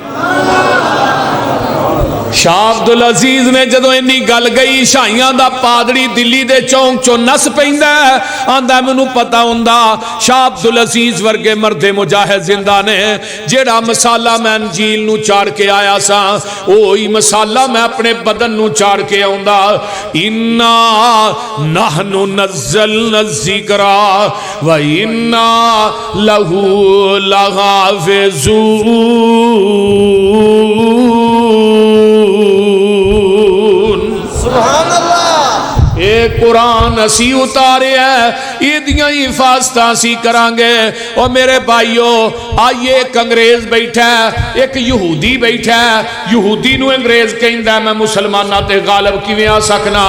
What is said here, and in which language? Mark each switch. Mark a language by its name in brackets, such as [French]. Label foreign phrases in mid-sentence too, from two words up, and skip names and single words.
[Punjabi] شاہ عبدالعزیز نے جدوں اینی گل گئی عیسائیاں دا پادری دلی دے چونک چوں نس پیندا آندا مینوں پتہ ہندا شاہ عبدالعزیز ورگے مردِ مجاہد زندہ نے جیہڑا مسالہ میں انجیل نوں چاڑھ کے آیا سا اوہی مسالہ میں اپنے بدن نوں چاڑھ کے آؤندا. [Arabic] إنا نحن نزلنا الذكر وإنا له لحافظون. [Punjabi] یہ قرآن اسی اتارے ایہدی ہی حفاظت اسی کراں گے. اور میرے بھائیو آئیے اک انگریز بیٹھا ہے، اک یہودی بیٹھا ہے، یہودی نوں انگریز کہندا میں مسلماناں تے غالب کیویں آ سکناں.